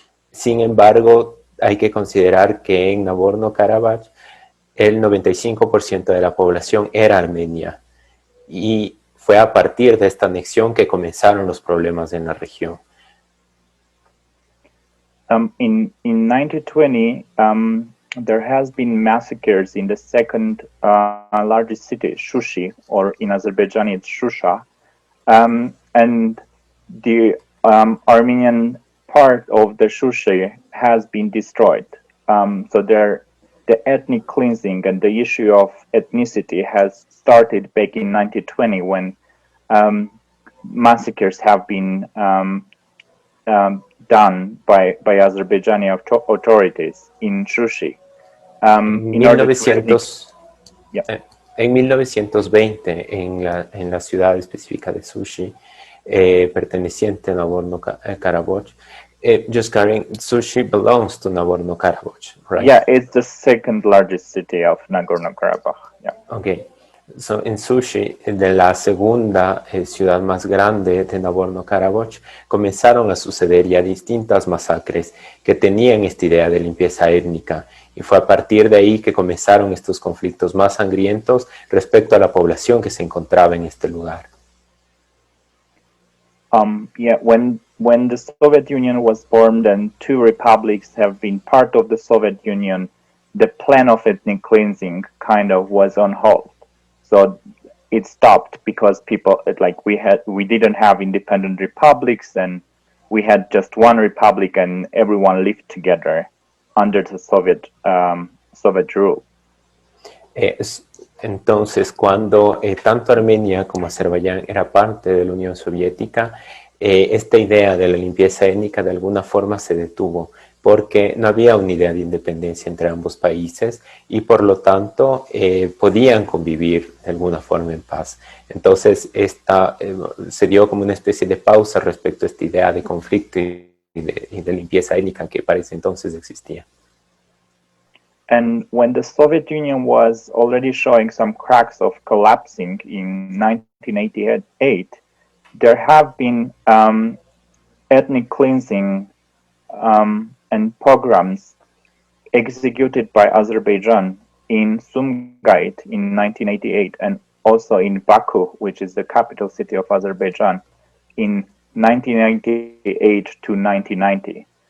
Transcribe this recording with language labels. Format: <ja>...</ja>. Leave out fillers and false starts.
<es>Sin embargo, hay que considerar que en Nagorno Karabaj el 95% de la población era armenia, y fue a partir de esta anexión que comenzaron los problemas en la región.</es> <en>In 1920, there has been massacres in the second largest city, Shushi, or in Azerbaijan it's Shusha, and the Armenian part of the Shushi has been destroyed. So the ethnic cleansing and the issue of ethnicity has started back in 1920 when massacres have been done by Azerbaijani authorities in Shushi.</en> <es>En 1920, en la ciudad específica de Sushi, perteneciente a Nagorno Karabaj,</es> <en>just Karen, Sushi belongs to Nagorno Karabaj, right? Yeah, it's the second largest city of Nagorno Karabaj. Yeah. Okay.</en> <es>So, en Sushi, de la segunda ciudad más grande de Nagorno Karabaj, comenzaron a suceder ya distintas masacres que tenían esta idea de limpieza étnica, y fue a partir de ahí que comenzaron estos conflictos más sangrientos respecto a la población que se encontraba en este lugar.</es> <en>Yeah, when the Soviet Union was formed and two republics have been part of the Soviet Union, the plan of ethnic cleansing kind of was on hold. So it stopped because we didn't have independent republics, and we had just one republic and everyone lived together under the Soviet rule.</en> <es>Entonces, cuando tanto Armenia como Azerbaiyán era parte de la Unión Soviética, esta idea de la limpieza étnica de alguna forma se detuvo, porque no había una idea de independencia entre ambos países y por lo tanto podían convivir de alguna forma en paz. Entonces se dio como una especie de pausa respecto a esta idea de conflicto y de limpieza étnica que para ese entonces existía.</es> <en>And when the Soviet Union was already showing some cracks of collapsing in 1988, there have been ethnic cleansing and pogroms executed by Azerbaijan in Sumgait in 1988, and also in Baku, which is the capital city of Azerbaijan, in 1998 to 1990.</en>